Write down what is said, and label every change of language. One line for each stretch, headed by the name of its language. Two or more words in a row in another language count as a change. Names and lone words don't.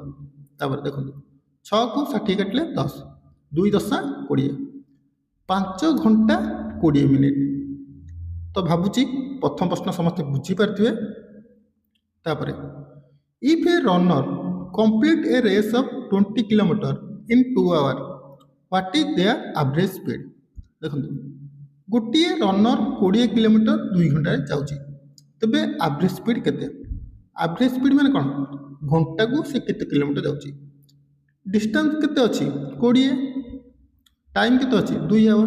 Odia: ତାପରେ ଦେଖନ୍ତୁ 6କୁ 60 କାଟିଲେ 10, 2 10 20, 5 ଘଣ୍ଟା 20 ମିନିଟ୍। ତ ଭାବୁଛି ପ୍ରଥମ ପ୍ରଶ୍ନ ସମସ୍ତେ ବୁଝିପାରିଥିବେ।
English: ତାପରେ if a runner complete a race of 20 km in 2 hours, what is their average speed?
Odia: ଦେଖନ୍ତୁ, ଗୋଟିଏ ରନର 20 କିଲୋମିଟର 2 ଘଣ୍ଟାରେ ଯାଉଛି, ତେବେ
English: average speed
Odia: କେତେ?
English: average speed
Odia: ମାନେ କ'ଣ? ଘଣ୍ଟାକୁ ସେ କେତେ କିଲୋମିଟର ଯାଉଛି। ଡିଷ୍ଟାନ୍ସ କେତେ ଅଛି? 20। ଟାଇମ୍ କେତେ ଅଛି? 2 ଆୱାର।